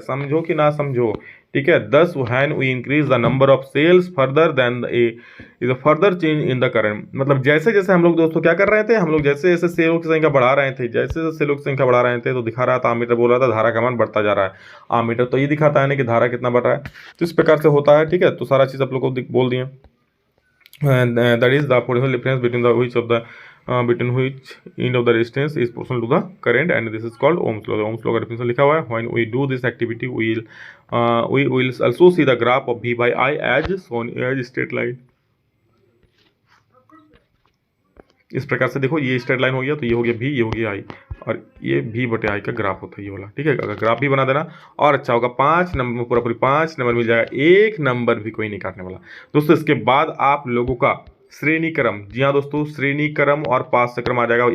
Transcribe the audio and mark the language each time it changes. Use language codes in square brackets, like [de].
[hi] समझो कि ना समझो, ठीक है। [en] Thus when we increase the number of cells further then is a further change in the current. [hi] मतलब जैसे जैसे हम लोग दोस्तों क्या कर रहे थे, हम लोग जैसे जैसे सेलों की संख्या बढ़ा रहे थे, जैसे जैसे सेलों की संख्या बढ़ा रहे थे तो दिखा रहा था, आमीटर बोल रहा था धारा का मान बढ़ता जा रहा है। आमीटर तो ये दिखाता है ना कि धारा कितना बढ़ रहा है। तो इस प्रकार से होता है, ठीक है। तो सारा चीज़ आप लोग को बोल दिए। [en] That is the potential difference between the which of the between which end of the resistance is proportional to the current, and this is called Ohm's law. The Ohm's law [hi] का definition लिखा हुआ है। [en] When we do this activity, we will also see the graph of V by I as shown as straight line. [hi] इस प्रकार से देखो, ये straight line हो गया तो ये हो गया V, ये हो गया I, और ये V बटे I का ग्राफ होता है ये वाला, ठीक है। अगर ग्राफ भी बना देना और अच्छा होगा। 5 नंबर में पूरा 5 नंबर मिल जाएगा, 1 नंबर भी कोई नहीं काटने वाला दोस्तों। इसके बाद आप लोगों का श्रेणी क्रम, जी हाँ दोस्तों, श्रेणी क्रम और पास क्रम आ जाएगा।